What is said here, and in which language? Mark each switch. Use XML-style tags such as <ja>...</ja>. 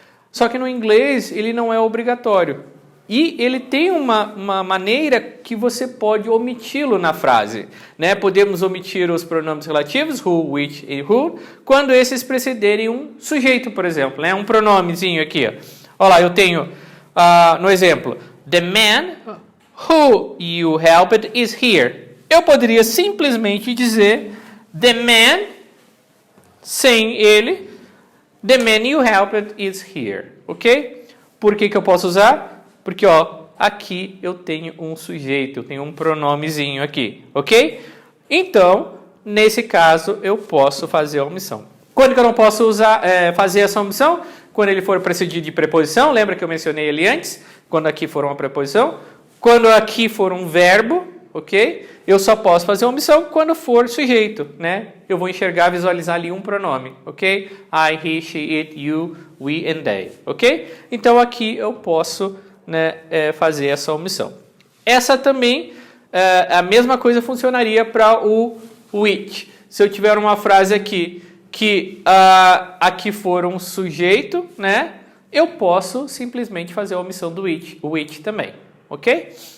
<pt>Só que no inglês ele não é obrigatório. E ele tem uma maneira que você pode omiti-lo na frase, né? Podemos omitir os pronomes relativos, who, which e who, quando esses precederem um sujeito, por exemplo, né? Um pronomezinho aqui. Ó. Olha lá, eu tenho, no exemplo,</pt> <en>the man who you helped is here.</en> <pt>Eu poderia simplesmente dizer</pt> <en>the man,</en> <pt>sem ele,</pt> <en>the man you helped is here, ok?</en> <pt>Por que eu posso usar? Porque, ó, aqui eu tenho um sujeito, eu tenho um pronomezinho aqui, ok? Então, nesse caso, eu posso fazer a omissão. Quando que eu não posso fazer essa omissão? Quando ele for precedido de preposição, lembra que eu mencionei ele antes? Quando aqui for uma preposição. Quando aqui for um verbo, ok? Eu só posso fazer a omissão quando for sujeito, né? Eu vou enxergar, visualizar ali um pronome, ok?</pt> <en>I, he, she, it, you, we and they, ok?</en> <pt>Então, aqui eu posso, né, fazer essa omissão. Essa também, a mesma coisa funcionaria para o which. Se eu tiver uma frase aqui que aqui for um sujeito, né, eu posso simplesmente fazer a omissão do which também, ok?</pt>